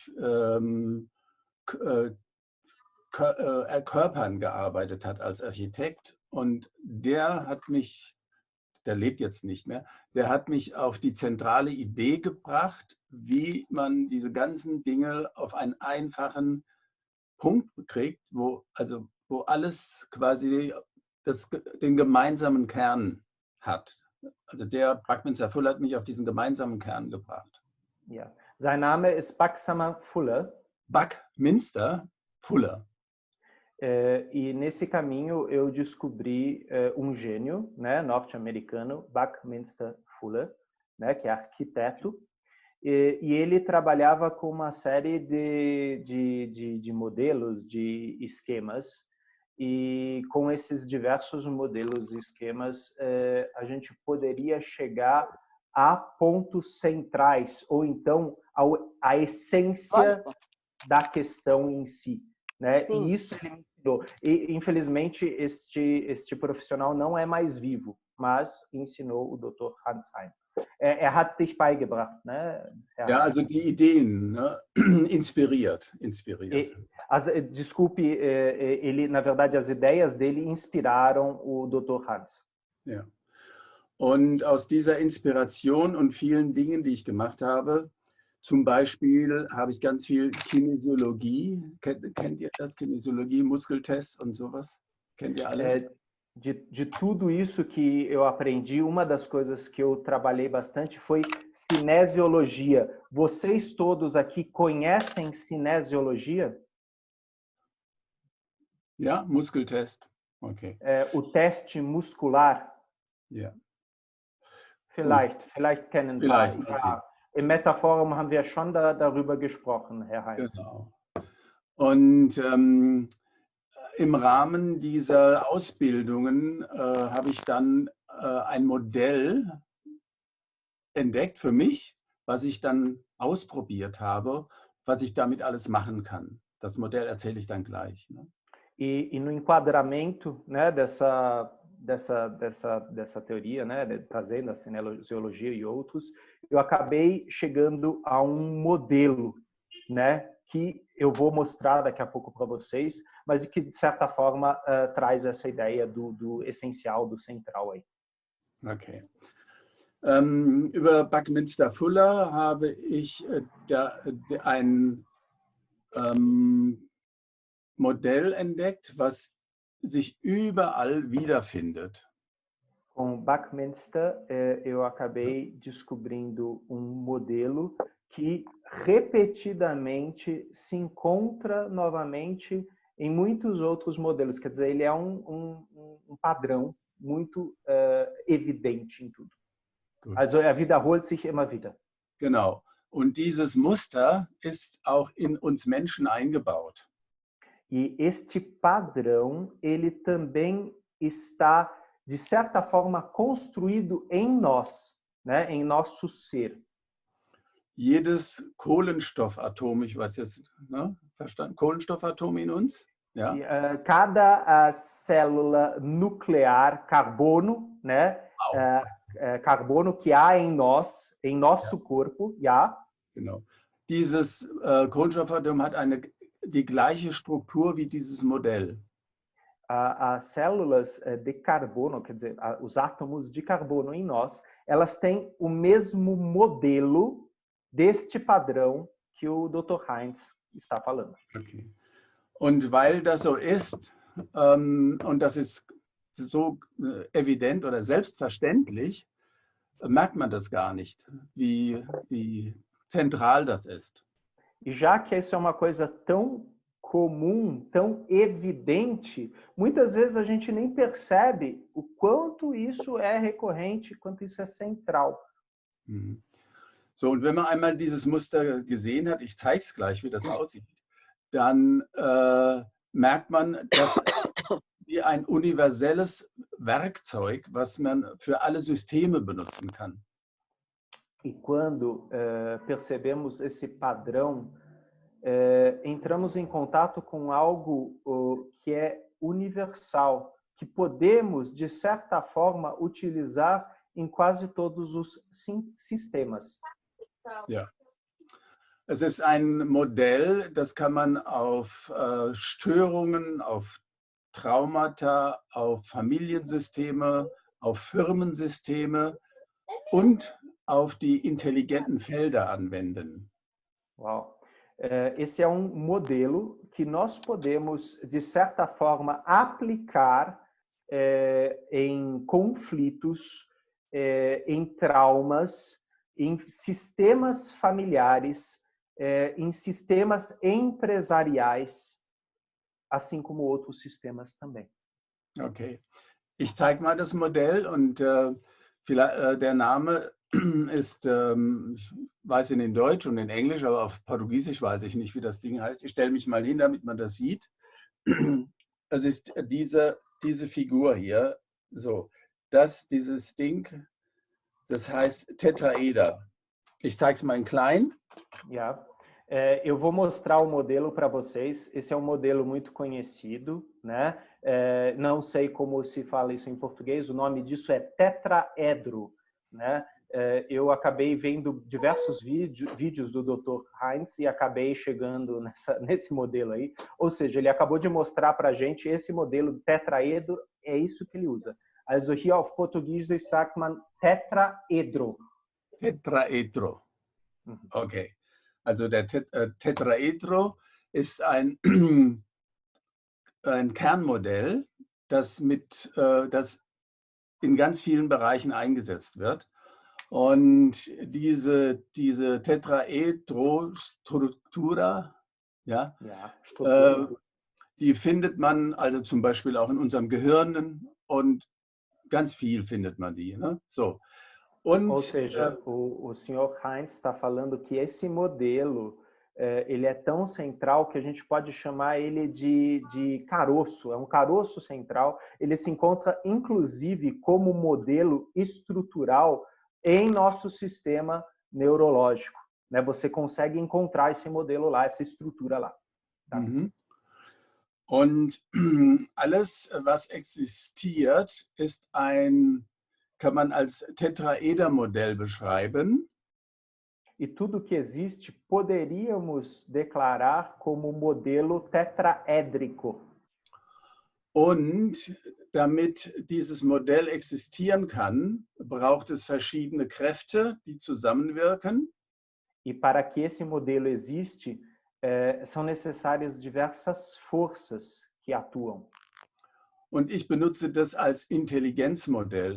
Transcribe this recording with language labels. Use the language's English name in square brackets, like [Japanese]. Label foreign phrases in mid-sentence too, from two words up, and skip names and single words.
[German] Körpern gearbeitet hat als Architekt und der lebt jetzt nicht mehr, der hat mich auf die zentrale Idee gebracht, wie man diese ganzen Dinge auf einen einfachen Punkt kriegt, wo alles quasi den gemeinsamen Kern hat. Also der Buckminster Fuller hat mich auf diesen gemeinsamen Kern gebracht. Yeah. Sein Name ist Buckminster Fuller. Buckminster Fuller. [Portuguese] E nesse caminho eu descobri gênio, né, norte-americano, Buckminster Fuller, né, que é arquiteto, e ele trabalhava com uma série de modelos, de esquemas, e com esses diversos modelos e esquemas a gente poderia chegar a pontos centrais, ou então a essência da questão em si. Né? E isso ele me ensinou. E, infelizmente, este profissional não é mais vivo, mas ensinou o Dr. Hans Heim. [German] Hat dich beigebracht, né? Ja, also die Ideen, ne? Inspiriert. [Portuguese] Desculpe, ele, na verdade, as ideias dele inspiraram o Dr. Hans. [German] Ja. Und aus dieser Inspiration und vielen Dingen, die ich gemacht habe, zum Beispiel habe ich ganz viel Kinesiologie. Kennt ihr das? Kinesiologie, Muskeltest und sowas? Kennt ihr alle? [Portuguese] De tudo isso que eu aprendi, uma das coisas que eu trabalhei bastante foi cinesiologia. Vocês todos aqui conhecem cinesiologia? [German] Ja, Muskeltest. Okay. [Portuguese] O teste muscular? [German] Ja. Vielleicht kennen ein paar. Vielleicht. Ja. Im Metaforum haben wir schon darüber gesprochen, Herr Heinz. Genau. Und im Rahmen dieser Ausbildungen habe ich dann ein Modell entdeckt für mich, was ich dann ausprobiert habe, was ich damit alles machen kann. Das Modell erzähle ich dann gleich. Ne? [Portuguese] E no enquadramento, né, dessa teoria, né, trazendo a cinesiologia e outros, eu acabei chegando a um modelo, né, que eu vou mostrar daqui a pouco para vocês, mas que de certa forma traz essa ideia do essencial, do central aí. Okay. [German] Über Buckminster Fuller habe ich ein Modell entdeckt, was sich überall wiederfindet. [Portuguese] Com Buckminster, eu acabei descobrindo um modelo que repetidamente se encontra novamente em muitos outros modelos. Quer dizer, ele é um padrão muito evidente em tudo. [German] Gut. Also er wiederholt sich immer wieder. Genau. Und dieses Muster ist auch in uns Menschen eingebaut. [Portuguese] E este padrão, ele também está, de certa forma, construído em nós, né? Em nosso ser. [German] Jedes Kohlenstoffatom, ich weiß jetzt, ne? Verstanden? Kohlenstoffatom in uns? Ja? [Portuguese] E, cada célula nuclear, carbono, né? Carbono que há em nós, em nosso corpo, [German] ja. Genau. Dieses Kohlenstoffatom hat die gleiche Struktur wie dieses Modell. [Portuguese] As células de carbono, quer dizer, os átomos de carbono em nós, elas têm o mesmo modelo deste padrão que o Dr. Heinz está falando. Okay. [German] Und weil das so ist, und das ist so evident oder selbstverständlich, merkt man das gar nicht, wie zentral das ist. [Portuguese] E já que isso é uma coisa tão comum, tão evidente, muitas vezes a gente nem percebe o quanto isso é recorrente, quanto isso é central. [German] So, und wenn man einmal dieses Muster gesehen hat, ich zeige es gleich, wie das aussieht, dann merkt man, dass wie ein universelles Werkzeug, was man für alle Systeme benutzen kann. [Portuguese] E quando percebemos esse padrão, entramos em contato com algo que é universal, que podemos, de certa forma, utilizar em quase todos os sistemas. [German] Ja. Es ist ein Modell, das kann man auf Störungen, auf Traumata, auf Familiensysteme, auf Firmensysteme und auf die intelligenten Felder anwenden. [Portuguese] Uau. Esse é um modelo que nós podemos, de certa forma, aplicar em conflitos, em traumas, em sistemas familiares, em sistemas empresariais, assim como outros sistemas também. Okay. [German] Ich zeige mal das Modell und der Name ist, ich weiß ihn in Deutsch und in Englisch, aber auf Portugiesisch weiß ich nicht, wie das Ding heißt. Ich stelle mich mal hin, damit man das sieht. Das ist diese Figur hier. So, dieses Ding, das heißt Tetraeder. Ich zeige es mal in klein. Ja. [Portuguese] Eu vou mostrar o modelo para vocês. Esse é um modelo muito conhecido, né? Não sei como se fala isso em português. O nome disso é tetraedro, né? Eu acabei vendo diversos vídeos do Dr. Heinz e acabei chegando nesse modelo aí. Ou seja, ele acabou de mostrar para a gente esse modelo tetraedro, é isso que ele usa. [German] Also hier auf Portugiesisch sagt man Tetraedro. Tetraedro. Okay. Also der Tetraedro ist ein Kernmodell, das in ganz vielen Bereichen eingesetzt wird. Und diese Tetraedro-Struktura, ja, die findet man also zum Beispiel auch in unserem Gehirn und ganz viel findet man die. Ne? So. Und, [Portuguese] ou seja, o senhor Heinz está falando que esse modelo ele é tão central que a gente pode chamar ele de caroço, é um caroço central. Ele se encontra, inclusive, como modelo estrutural em nosso sistema neurológico. Né? Você consegue encontrar esse modelo lá, essa estrutura lá. Tá? [German] Und alles, was existiert, kann man als Tetraedermodell beschreiben. [Portuguese] E tudo que existe poderíamos declarar como modelo tetraédrico. [German] Und damit dieses Modell existieren kann, braucht es verschiedene Kräfte, die zusammenwirken. [Portuguese] E para que esse modelo existe, são necessárias diversas forças que atuam. [German] Und ich benutze das als Intelligenzmodell.